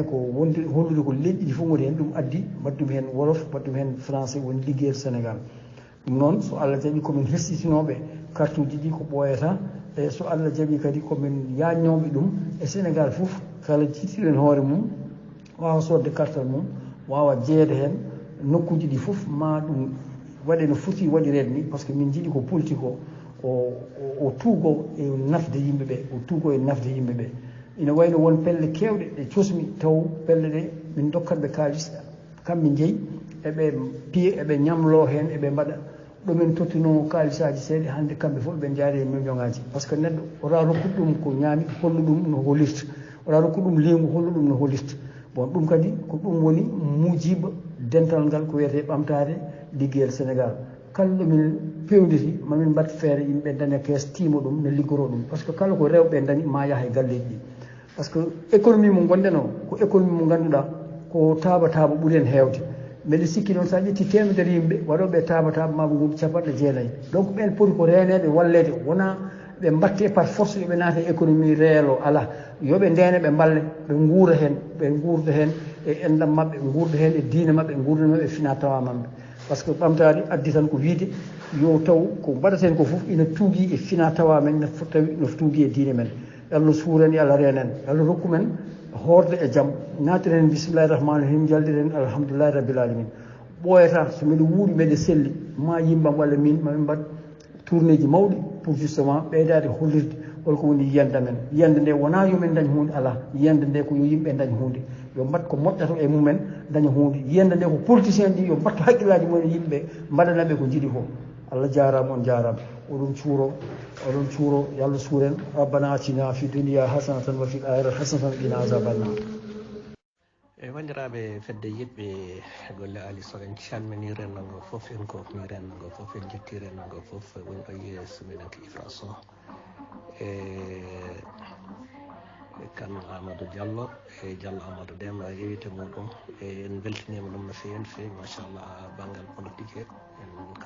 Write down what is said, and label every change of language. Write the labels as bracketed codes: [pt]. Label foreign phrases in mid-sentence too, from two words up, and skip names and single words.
[ff] ko hollude ko leƴƴi ɗi fof goni hen ɗum addi mbaddumi hen wolof mbaddumi hen français woni liggeyel Sénégal ɗum noon so Allah jaaɓi komin hessitinoɓe carte uji ɗi ko ɓooyata e so Allah jaaɓi kadi komin yajnoɓe ɗum e Sénégal fof kala jiitiɗen hoore mum wawa sodde carte mum wawa jeeyede hen nokkuji ɗi fof ma ɗum waɗe no foti waɗirede ni [fr] par ce que [ff] min jiiɗi ko politique o tuugo e nafde yimɓeɓe o tuugo e nafde yimɓeɓe ina wayno won pelle kewɗe ɗe cosmi taw pelle ɗe min dokkanɓe kalis kamɓe jeeyi eɓe piye eɓe ñamlo hen eɓe mbaɗa ɗumen tottuno kalisaji seeɗa hande kamɓe fof ɓe jaari e million ngaji [fr] par ce que [ff] neɗɗo wota rokkude ɗum ko ñaami hollu ɗum no holirta wota rokkude ɗum leygu hollu ɗum no holirta bon ɗum kadi ko ɗum woni mujiba dental ngal ko wiyete ɓamtade liggeyel sénégal kala ɗomin pewnditi mamin mbatt feere yimɓe daña kees tiima ɗum ne liggoro ɗum [fr] par ce que [ff] kala ko rewɓe dañi ma yaaha e galleji ɗi [fr] par ce que [ff] économie mo gonɗen o ko économie mo ngannduɗa ko taaba ɓuuri en heewde mbeɗa sikki noon sa ƴetti temedere yimɓe waɗoɓe taaba maɓe nguuɗi 90 donc ɓen poti ko renede wallede wona ɓe mbatte [fr] par force [ff] yoɓe naata [fr] économie réel [ff] o ala yoɓe ndene ɓe mballe ɓe guura hen ɓe gurda hen e endam mabɓe ɓe gurda hen e diine mabɓe ɓe gurda mabɓe e fina tawa mabɓe par [fr] ce que [ff] ɓamtade addi tan ko wiide yo taw ko mbaɗaten ko foof ina tuugui e fina tawa men tawi no tuugui e diine men Allah suuren e Allah renen Allah rokku men horde e jaam natiren [ar] بسم الله الرحمن الرحيم [ff] jaldiren [ar] الحمد لله رب العالمين [ff] ɓooyata so mbiɗa wuuɗi mbeɗa selli ma yimbam walla min mamin mbaɗ tourné ji mawɗi pour justement ɓeydade hollirde holko woni yiyande men yiyande nde wona yomin dañ hunde ala yiyande nde ko yo yimɓe dañ hunde yo mbat ko moƴƴata e mumen daña hunde yiyande nde ko politicien ɗi yo mbattu haqqillaji mumen yimɓe mbaɗanaɓe ko jiiɗi ko Allah jarama on jarama oɗon cuuro yo Allah suuren [ar] ربنا آتنا في الدنيا حسنة وفي الآخرة حسنة وقنا عذاب النار [ff] wandiraɓe fedde yiɗɓe golle Ali Sow en calmini rendogo foof en kofni rendogo foof en jetti rendogo foof woni o yeeso minen ko Ifra Sow kan Amadou Diallo e Diallo Amadou Deme yewite muɗum en beltinima ɗum no fewi no fewi machallah banggal politique en ko